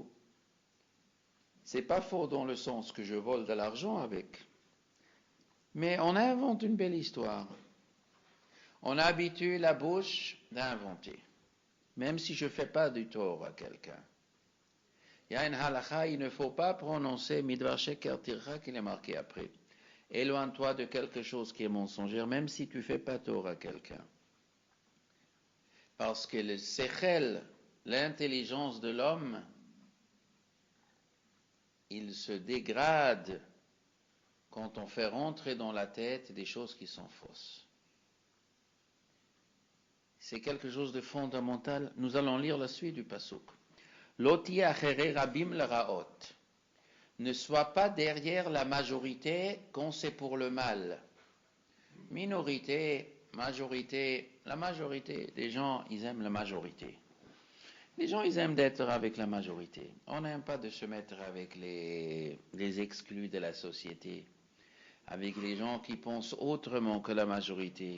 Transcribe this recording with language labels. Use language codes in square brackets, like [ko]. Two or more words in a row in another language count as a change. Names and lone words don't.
[fr] C'est pas faux dans le sens que je vole de l'argent avec. Mais on invente une belle histoire. On habitue la bouche d'inventer. Même si je ne fais pas du tort à quelqu'un. Il y a une halakha, il ne faut pas prononcer [he] מדבר שקר תרחק [fr] qu'il est marqué après. Éloigne-toi de quelque chose qui est mensongère, même si tu ne fais pas tort à quelqu'un. Parce que le sechel, l'intelligence de l'homme, il se dégrade quand on fait rentrer dans la tête des choses qui sont fausses. C'est quelque chose de fondamental. Nous allons lire la suite du pasuk. [he] לא תהיה אחרי רבים לרעות. [fr] Ne sois pas derrière la majorité quand c'est pour le mal. Minorité, majorité, la majorité des gens, ils aiment la majorité. Les gens, ils aiment d'être avec la majorité. On n'aime pas de se mettre avec les exclus de la société, avec les gens qui pensent autrement que la majorité.